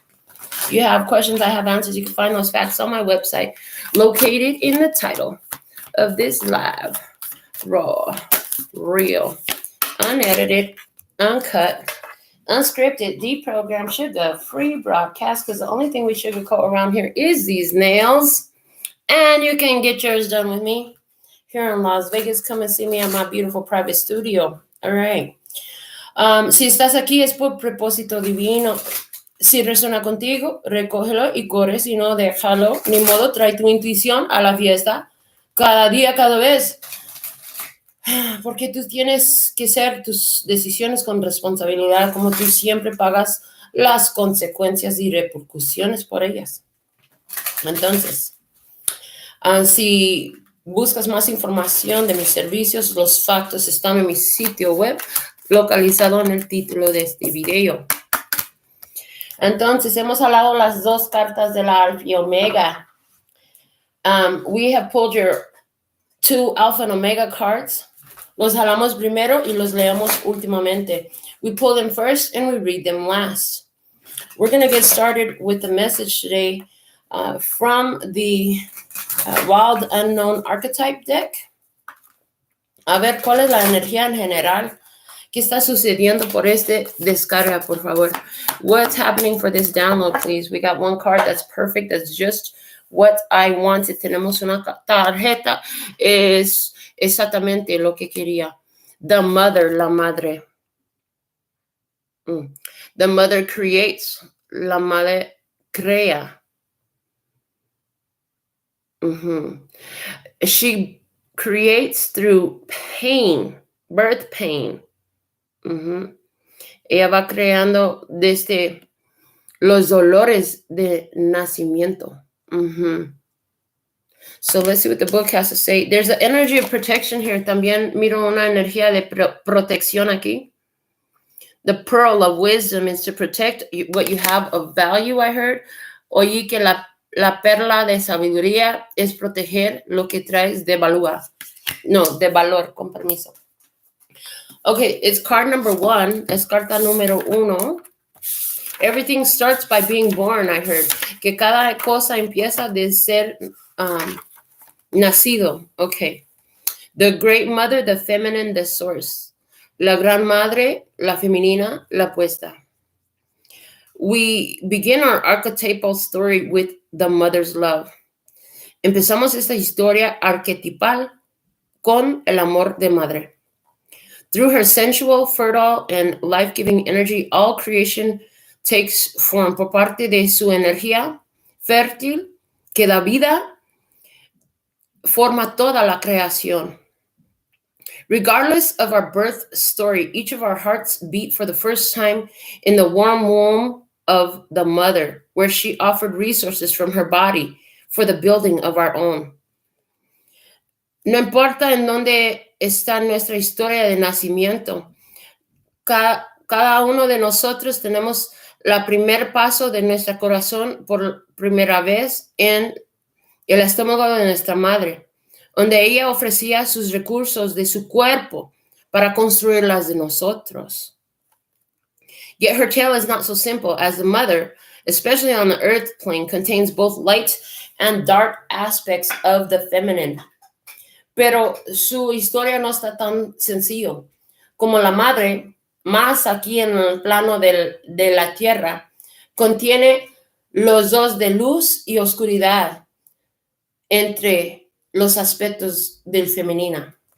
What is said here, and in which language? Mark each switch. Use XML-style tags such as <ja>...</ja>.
<en>If you have questions, I have answers. You can find those facts on my website, located in the title of this live, raw, real, unedited, uncut, unscripted, deprogrammed, sugar-free broadcast, because the only thing we sugarcoat around here is these nails. And you can get yours done with me here in Las Vegas. Come and see me at my beautiful private studio. All right.</en> <es>Si estás aquí es por propósito divino. Si resuena contigo, recógelo y corre. Si no, déjalo. Ni modo, trae tu intuición a la fiesta. Cada día, cada vez. Porque tú tienes que hacer tus decisiones con responsabilidad, como tú siempre pagas las consecuencias y repercusiones por ellas. Entonces, si buscas más información de mis servicios, los factos están en mi sitio web, localizado en el título de este video. Entonces, hemos hablado las dos cartas de la Alfa y Omega.</es> <en>We have pulled your 2 Alpha and Omega cards.</en> <es>Los jalamos primero y los leemos últimamente.</es> <en>We pull them first and we read them last. We're going to get started with the message today from the Wild Unknown Archetype deck.</en> <es>A ver, ¿cuál es la energía en general? ¿Qué está sucediendo por este descarga, por favor?</es> <en>What's happening for this download, please? We got one card that's perfect. That's just what I wanted.</en> <es>Tenemos una tarjeta. Es exactamente lo que quería.</es> <en>The mother,</en> <es>la madre.</es> <en>The mother creates.</en> <es>La madre crea.</es> <en>She creates through pain, birth pain.</en> <es>Ella va creando desde los dolores de nacimiento.</es> <en>So let's see what the book has to say. There's an energy of protection here.</en> <es>También miro una energía de protección aquí.</es> <en>The pearl of wisdom is to protect what you have of value, I heard.</en> <es>Oí que la perla de sabiduría es proteger lo que traes de valor. No, de valor, con permiso.</es> <en>Okay, it's card number 1.</en> <es>Es carta número 1.</es> <en>Everything starts by being born, I heard.</en> <es>Que cada cosa empieza de ser nacido.</es> <en>Okay. The great mother, the feminine, the source.</en> <es>La gran madre, la femenina, la puesta.</es> <en>We begin our archetypal story with the mother's love.</en> <es>Empezamos esta historia arquetipal con el amor de madre.</es> <en>Through her sensual, fertile, and life-giving energy, all creation takes form.</en> <es>Por parte de su energía fértil que da vida, forma toda la creación.</es> <en>Regardless of our birth story, each of our hearts beat for the first time in the warm womb of the mother, where she offered resources from her body for the building of our own.</en> <es>No importa en dónde está nuestra historia de nacimiento, cada uno de nosotros tenemos el primer paso de nuestro corazón por primera vez en el estómago de nuestra madre, donde ella ofrecía sus recursos de su cuerpo para construir las de nosotros.</es> <en>Yet her tale is not so simple, as the mother, especially on the earth plane, contains both light and dark aspects of the feminine.</en> <es>Pero su historia no está tan sencillo. Como la madre, más aquí en el plano de la tierra, contiene los dos de luz y oscuridad entre los aspectos del femenino.</es>